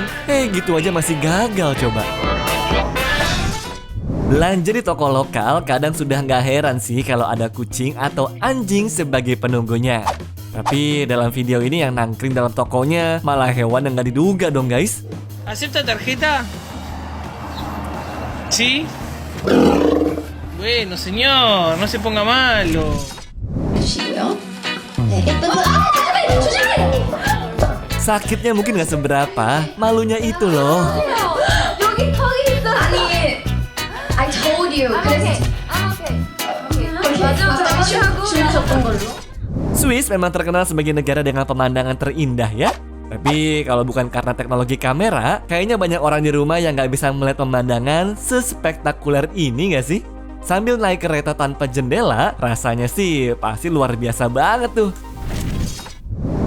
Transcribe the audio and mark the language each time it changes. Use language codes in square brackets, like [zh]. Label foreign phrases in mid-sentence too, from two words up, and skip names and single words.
[id] Gitu aja masih gagal coba. Belanja di toko lokal kadang sudah nggak heran sih kalau ada kucing atau anjing sebagai penunggunya. Tapi dalam video ini yang nangkring dalam tokonya malah hewan yang nggak diduga dong guys. [es] ¿Acepta tarjeta? ¿Sí? Bueno, señor, no se ponga malo. [id] Sakitnya mungkin nggak seberapa, malunya itu loh. [en] I told you. Okay. [id] Swiss memang terkenal sebagai negara dengan pemandangan terindah ya. Tapi kalau bukan karena teknologi kamera, kayaknya banyak orang di rumah yang nggak bisa melihat pemandangan sespektakuler ini nggak sih? Sambil naik kereta tanpa jendela, rasanya sih pasti luar biasa banget tuh.